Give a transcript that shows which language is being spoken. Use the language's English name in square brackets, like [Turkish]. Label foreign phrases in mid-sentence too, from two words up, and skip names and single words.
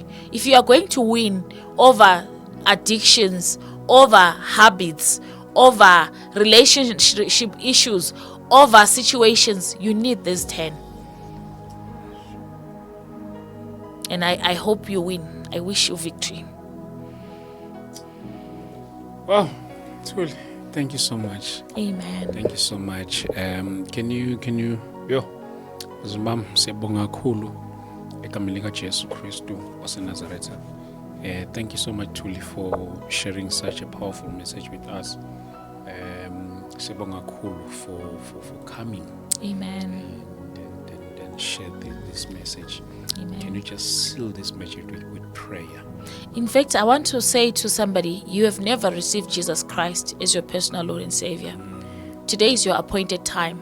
[English] If you are going to win over addictions, over habits, over relationship issues, over situations, you need this 10. And I hope you win. I wish you victory. Wow, Thuli, thank you so much. Amen. Thank you so much. Can you [Zulu] yo Zimbam siyabonga kakhulu egameni lika Jesu Kristu waseNazaretha. [English] Thank you so much, Thuli, for sharing such a powerful message with us. [Zulu] Siyabonga kakhulu [English] for coming. Amen. And share this message. Amen. Can you just seal this message with prayer? In fact, I want to say to somebody, you have never received Jesus Christ as your personal Lord and Savior. Today is your appointed time.